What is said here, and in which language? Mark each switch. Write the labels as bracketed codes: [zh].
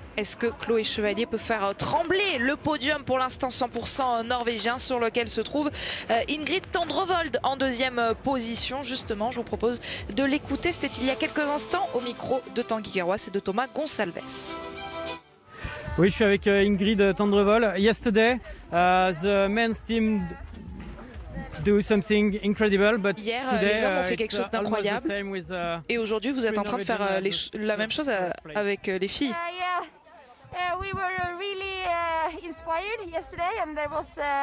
[fr] Est-ce que Chloé Chevalier peut faire trembler le podium pour l'instant 100% norvégien sur lequel se trouve Ingrid Tendrevold en deuxième position? Justement, je vous propose de l'écouter. C'était il y a quelques instants au micro de Tanguy Garoas et de Thomas Gonçalves. Oui, je suis avec Ingrid Tendrevold. [en] Yesterday, the men's team do something incredible, but [fr] hier, [en] today, [fr] les hommes ont fait quelque chose d'incroyable. Et aujourd'hui, vous êtes en train de faire la même chose avec les filles. [en] We were really inspired yesterday, and there was